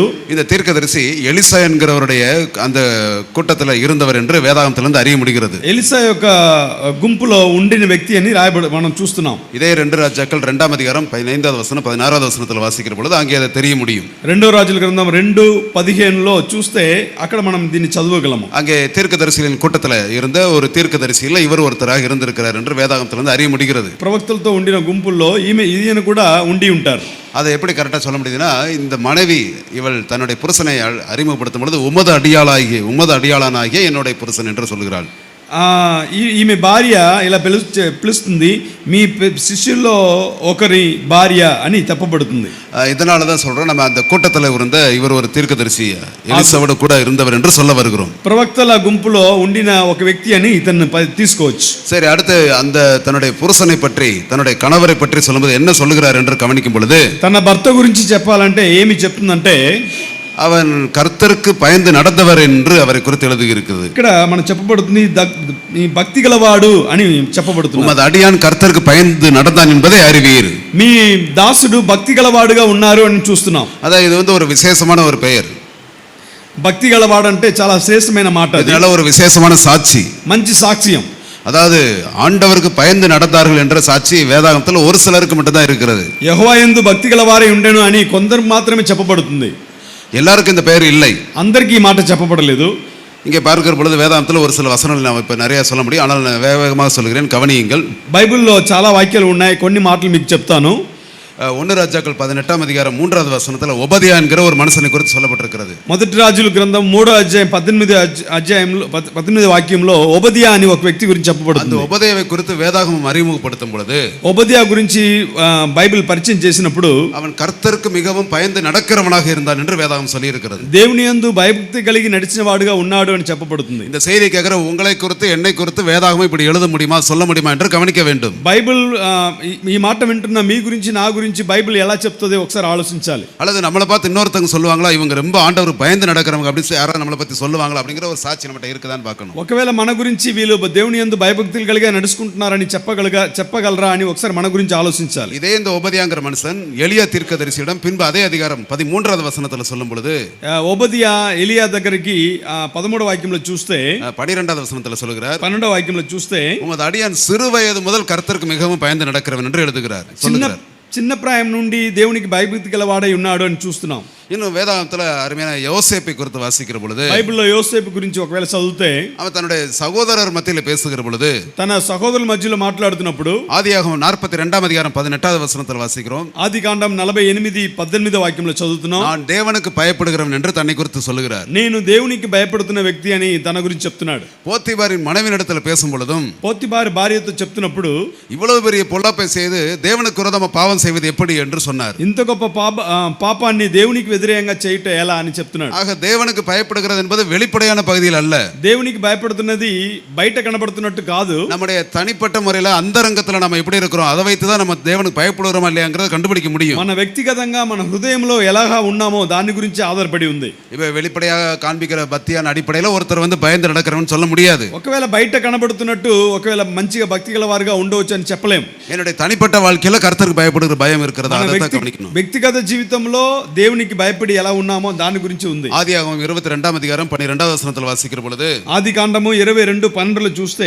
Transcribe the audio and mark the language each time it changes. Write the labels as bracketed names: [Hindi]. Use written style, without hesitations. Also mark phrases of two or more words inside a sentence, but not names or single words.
[Tamil] இந்த தீர்க்கதரிசி எலிசா என்கிறவருடைய அந்த கூட்டத்தில் இருந்தவர் என்று வேதாகமத்திலிருந்து அறிய முடிகிறது. [Telugu] ఎలిసా యొక్క గుంపులో ఉండిన వ్యక్తి అని మనం చూస్తున్నాం. [Tamil] இதே 2 ராஜாக்கள் 2ஆம் அதிகாரம் 15வது வசனம் 16வது வசனத்தில் வாசிக்கிற பொழுது அங்கே அதை தெரிய முடியும். [Telugu] 2వ రాజుల గ్రంథం 2:15లో చూస్తే అక్కడ మనం దీన్ని చదవగలము. [Tamil] அங்கே தீர்க்கதரிசிகளின் கூட்டத்தில் இருந்த ஒரு தீர்க்கதரிசியில் இவர் ஒருத்தராக இருந்திருக்கிறார் என்று வேதாகமத்திலிருந்து அறிய முடிகிறது. [Telugu] ప్రవక్తలతో ఉండిన గుంపుల్లో ఈయన కూడా ఉండి ఉంటారు. [Tamil] அதை எப்படி கரெக்டாக சொல்ல முடியுதுன்னா, இந்த மனைவி இவள் தன்னுடைய புருஷனை அறிமுகப்படுத்தும் பொழுது உமது அடியாளானாகிய என்னுடைய புருஷன் என்று சொல்கிறாள். [Telugu] ఈమె భార్య ఇలా పిలుస్తుంది, మీ శిష్యుల్లో ఒకరి భార్య అని చెప్పబడుతుంది. [Tamil] இதனால தான் சொல்றோம், நம்ம அந்த கூட்டத்தில் இருந்த இவர் ஒரு தீர்க்கதரிசி எலிசாவோடு கூட இருந்தவர் என்று சொல்ல வருகிறோம். [Telugu] ప్రవక్తల గుంపులో ఉండిన ఒక వ్యక్తి అని ఇతన్ని తీసుకోవచ్చు. [Tamil] சரி, அடுத்து அந்த தன்னுடைய புருஷனை பற்றி, தன்னுடைய கணவரை பற்றி சொல்லும்போது என்ன சொல்லுகிறார் என்று கவனிக்கும் பொழுது, [Telugu] తన భర్త గురించి చెప్పాలంటే ఏమి చెప్తుందంటే, [Tamil] அவன் கர்த்தருக்கு பயந்து நடந்தவர் என்று அவரை குறித்து எழுதியிருக்கிறது. [Telugu] ఇక్కడ మనం చెప్పబడుతుంది ఈ భక్తి గలవాడు అని చెప్పబడుతుంది. [Tamil] உமது அடியான் கர்த்தருக்கு பயந்து நடந்தான் என்பதை அறிவீர். [Telugu] మీ దాసుడు భక్తి గలవాడుగా ఉన్నారు అని చూస్తున్నాం. [Tamil] அதான் இது ஒரு விசேஷமான ஒரு பெயர். [Telugu] భక్తి గలవాడు అంటే చాలా శ్రేష్టమైన మాట. [Tamil] இதனால ஒரு விசேஷமான சாட்சி, [Telugu] మంచి సాక్ష్యం. [Tamil] அதாவது ஆண்டவருக்கு பயந்து நடந்தார்கள் என்ற சாட்சி வேதாகமத்தில் ஒரு சிலருக்கு மட்டும்தான் இருக்கிறது. [Telugu] యెహోవా యందు భక్తి గలవారై ఉండెను అని కొందరు మాత్రమే చెప్పబడుతుంది. [Tamil] எல்லாருக்கும் இந்த பெயர் இல்லை, [Telugu] అందరికీ ఈ మాట చెప్పబడలేదు. [Tamil] இங்கே பார்க்கிற பொழுது வேதாந்தத்தில் ஒரு சில வசனங்கள் நான் இப்போ நிறைய சொல்ல முடியும், ஆனால் நான் வேகமாக சொல்கிறேன், கவனியுங்கள். [Telugu] బైబిల్లో చాలా వాక్యాలు ఉన్నాయి, కొన్ని మాటలు మీకు చెప్తాను. [Tamil] 1 ராஜாக்கள் 18ஆம் அதிகாரம் 3வது வசனத்துல ஒபதியா என்கிற ஒரு மனுஷனை குறித்து சொல்லப்பட்டிருக்கிறது. [Telugu] మొదటి రాజుల గ్రంథం 3వ అధ్యాయం 18 వాక్యంలో ఒబదియా అని ఒక వ్యక్తి గురించి [Tamil] அந்த [Telugu] చెప్పబడుతుంది. [Tamil] ஒபதியாவை குறித்து வேதாகமம் அறிமுகப்படுத்தும் பொழுது [Telugu] ఒబదియా గురించి బైబిల్ పరిచయం చేసినప్పుడు [Tamil] அவன் கர்த்தருக்கு மிகவும் பயந்து நடக்கிறவனாக இருந்தான் என்று வேதாகம் சொல்லி இருக்கிறது. [Telugu] దేవుని యందు భయభక్తి కలిగి నడిచిన వాడుగా ఉన్నాడు అని చెప్పబడుతుంది. [Tamil] இந்த செய்தி கேட்கிற உங்களை குறித்து என்னை குறித்து வேதாகமம் இப்படி எழுத முடியுமா சொல்ல முடியுமா என்று கவனிக்க வேண்டும். [Telugu] బైబిల్ ఈ మాట వింటున్న మీ గురించి నా గురించి బైబిల్ ఎలా చెప్తుందో ఒకసారి ఆలోచించాలి. [Tamil] அல்லது நம்மளை பார்த்து இன்னொருத்தங்க சொல்லுவாங்களா இவங்க ரொம்ப ஆண்டவர் பயந்து நடக்கிறவங்க அப்படின்னு யாராவது நம்மளை பத்தி சொல்லுவாங்களா அப்படிங்கிற ஒரு சாட்சி நம்மகிட்ட இருக்குதான்னு பார்க்கணும். [Telugu] ఒకవేళ మన గురించి వీళ్ళు దేవుని యందు భయభక్తులు కలిగి నడుచుకుంటున్నారని చెప్పగలరా అని ఒకసారి మన గురించి ఆలోచించాలి. [Tamil] இதே இந்த ஒபதியாங்கிற மனுஷன் எலியா தீர்க்கதரிசியிடம் பின்பு அதே அதிகாரம் 13வது வசனத்துல சொல்லும் பொழுது [Telugu] ఒబదియా ఎలియా దగ్గరికి 13వ వాక్యంలో చూస్తే [Tamil] 12வது வசனத்துல சொல்லுகிறார் [Telugu] 12వ వాక్యంలో చూస్తే [Tamil] உமது அடியான் சிறு வயது முதல் கர்த்தருக்கு மிகவும் பயந்து நடக்கிறவன் என்று எழுதுகிறார் சொல்லுகிறார். [Telugu] చిన్న ప్రాయం నుండి దేవునికి భయభక్తి గలవాడై ఉన్నాడు అని చూస్తున్నాం. [Tamil] இன்னும் வேதாகமத்துல அருமையான யோசேப்பை குறித்து வாசிக்கிற பொழுது [Telugu] బైబిల్లో యోసేపు గురించి ఒకవేళ చదివితే [Tamil] அவன் தன்னுடைய சகோதரர் மத்தியில் பேசுகிற பொழுது [Telugu] తన సహోదరుల మధ్యలో మాట్లాడుతున్నప్పుడు [Tamil] ஆதியாகமம் 42ஆம் அதிகாரம் 18வது வசனத்தில் வாசிக்கிறோம். [Telugu] ఆదికాండం 48:18 వాక్యంలో చదువుతున్నాం. [Tamil] நான் தேவனுக்கு பயப்படுகிறவன் என்று தன்னை குறித்து சொல்லுகிறார். [Telugu] నేను దేవునికి భయపడుతున్న వ్యక్తి అని తన గురించి చెప్తున్నాడు. [Tamil] போத்திபாரின் மனைவியிடத்தில் பேசும் பொழுதும் [Telugu] పోతిబారి భార్యతో చెప్తున్నప్పుడు [Tamil] இவ்வளவு பெரிய பொல்லாப்பை செய்து தேவனுக்கு விரோதமா பாவம் செய்வது எப்படி என்று சொன்னார். [Telugu] ఇంత గొప్ప పాపాన్ని దేవునికి వ్యతిరేకంగా చేయటం ఎలా అని చెప్తున్నాడు. [Tamil] ஆக தேவனுக்கு பயப்படுகிறது என்பது வெளிப்படையான பகுதியில் அல்ல. [Telugu] దేవునికి భయపడుతున్నది బయట కనబడుతున్నట్టు కాదు. [Tamil] நம்முடைய தனிப்பட்ட முறையில் அந்தரங்கத்தில் நம்ம எப்படி இருக்கிறோம் அதை வைத்து தான் நம்ம தேவனுக்கு பயப்படுகிறோமா இல்லையாங்கிறத கண்டுபிடிக்க முடியும். [Telugu] మన వ్యక్తిగతంగా మన హృదయంలో ఎలాగా ఉన్నామో దాని గురించి ఆధారపడి ఉంది. [Tamil] இப்போ வெளிப்படையாக காண்பிக்கிற பக்தியான அடிப்படையில் ஒருத்தர் வந்து பயந்து நடக்கிறவன்னு சொல்ல முடியாது. [Telugu] ఒకవేళ బయట కనబడుతున్నట్టు ఒకవేళ మంచిగా భక్తి గల వారుగా ఉండవచ్చు అని చెప్పలేం. [Tamil] என்னுடைய தனிப்பட்ட வாழ்க்கையில் கர்த்தருக்கு பயப்படுகிற பயம் இருக்கிறதா அதை தான் கவனிக்கணும். [Telugu] వ్యక్తిగత జీవితంలో దేవునికి భయపడి ఎలా ఉన్నామో దాని గురించి ఉంది. [Tamil] ஆதியாகமம் 22ஆம் அதிகாரம் 12வது வசனத்தில் வாசிக்கிற பொழுது [Telugu] ఆదికాండము 22:12 చూస్తే